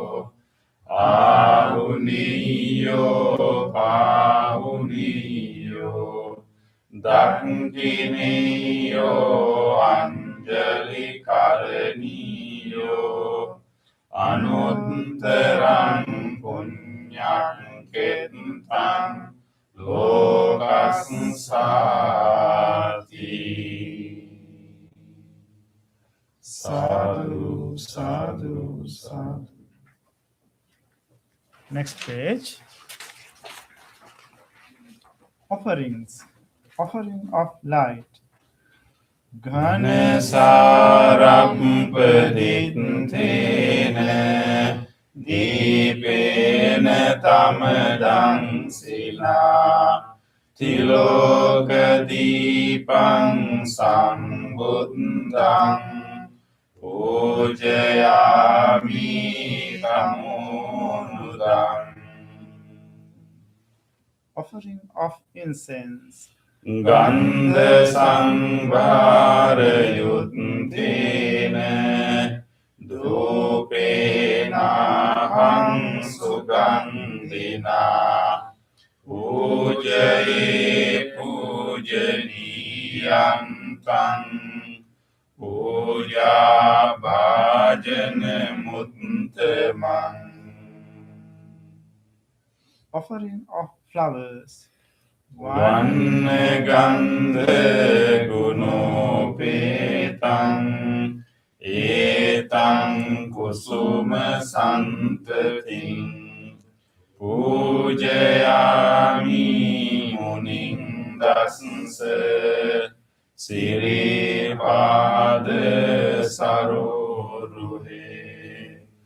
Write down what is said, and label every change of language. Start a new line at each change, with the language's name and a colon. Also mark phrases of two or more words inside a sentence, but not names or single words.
Pali: Ahuniyo Pahuniyo Dakiniyo Anjali Karaniyo Anuttarang Punyang Ketang Lokassati. Sadhu, sadhu, sadhu.
English: Next page. Offerings. Offering of light.
Pali: Ghanasarampaditthena Dipena Tamadang Sila Tilokadipang Sambuddhang Pujayami Tamunudang.
English: Offering of incense.
Pali: Gandha Sambhara Yuddhena Dupena Hang Sugandhina Pujaye Pujaniyam Tang Puja Bhajana Muttamang.
English: Offering of flowers.
Pali: Vanna Gandha Gunopetang Etang Kusuma Santating Pujayami Muning Dasasa Siripada Saroruhe